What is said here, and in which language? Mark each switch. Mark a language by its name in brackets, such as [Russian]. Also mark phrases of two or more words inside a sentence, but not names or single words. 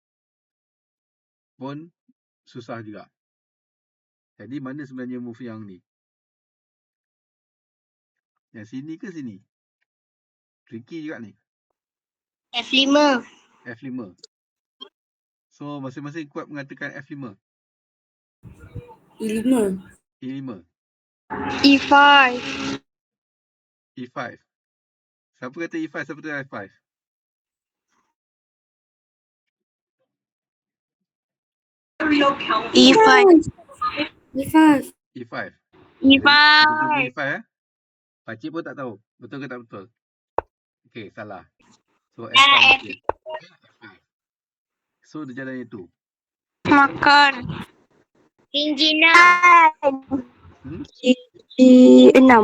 [Malay] Pun susah juga. Jadi mana sebenarnya move yang ni? Yang sini ke sini? Tricky juga ni. F5. F5. So masing-masing kuat mengatakan F5. E5. E5. E5. E5. Siapa kata E5? Siapa kata F5? E5. E5. E5. E5. Betul bunyi E5 Pakcik pun tak tahu. Betul ke tak betul? Okey, salah. So F5 je. F5. So dia jalan itu. Makan. Engineer. G6.